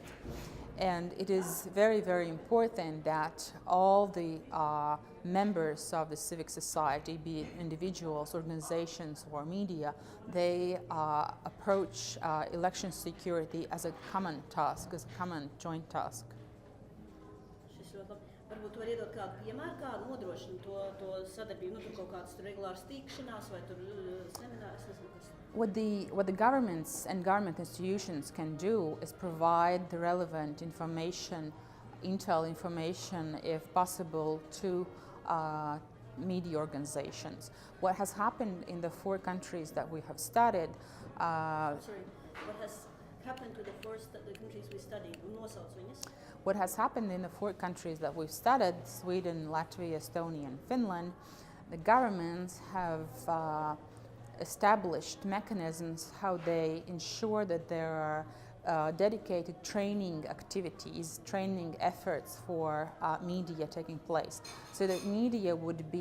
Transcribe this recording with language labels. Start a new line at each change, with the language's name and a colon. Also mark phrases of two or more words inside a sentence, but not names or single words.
English: And it is very, very important that all the members of the civic society, be it individuals, organizations, or media, they approach election security as a common task, as a common joint task.
Latvian: Varbūt tu vari iedot kādu piemēru, kā nodrošina to sadarbību, nu tur kaut kādas regulāras tikšanās vai tur seminārs, nezinu kas.
English: What the governments and government institutions can do is provide the relevant information, intel information, if possible, to media organizations. What has happened in the 4 countries that we have studied? What has happened to the countries we studied?
Latvian: Nosauc viņas.
English: What has happened in the 4 countries that we've studied, Sweden, Latvia, Estonia, and Finland, the governments have established mechanisms how they ensure that there are dedicated training activities, training efforts for media taking place, so that media would be